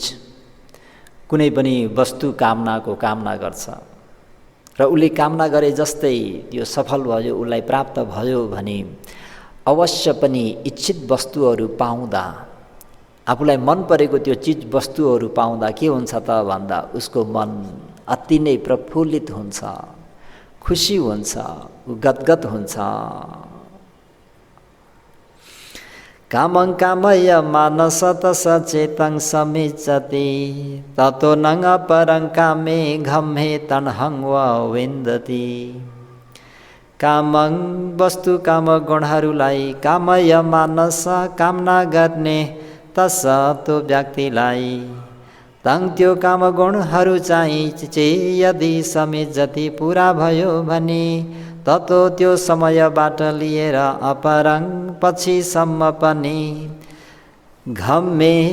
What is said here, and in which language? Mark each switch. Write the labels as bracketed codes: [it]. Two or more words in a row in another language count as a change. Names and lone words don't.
[ne] कुनै पनि वस्तु कामनाको कामना गर्छ र उसले कामना गरे जस्तै त्यो सफल भयो, उसलाई प्राप्त भयो भने अवश्य पनि इच्छित वस्तुहरू पाउँदा, आफूलाई मन परेको त्यो चीज वस्तुहरू पाउँदा के हुन्छ त भन्दा उसको मन अति नै प्रफुल्लित हुन्छ, खुसी हुन्छ, गदगद हुन्छ। [pi] कामं कामय मानस तस चेतं समिच्छति, ततो नङ परं कामे घम्हे तन्हं वा विन्दति। [ne] कामं वस्तु काम गुणहरूलाई [pi] कामय मानस [ne] कामना गर्ने तस त्यो व्यक्तिलाई, तङ त्यो काम गुणहरू चाहिँ यदि समिच्छति पुरा भयो भने ततो त्यो समयबाट लिएर अपरङ पछिसम्म पनि घम्मे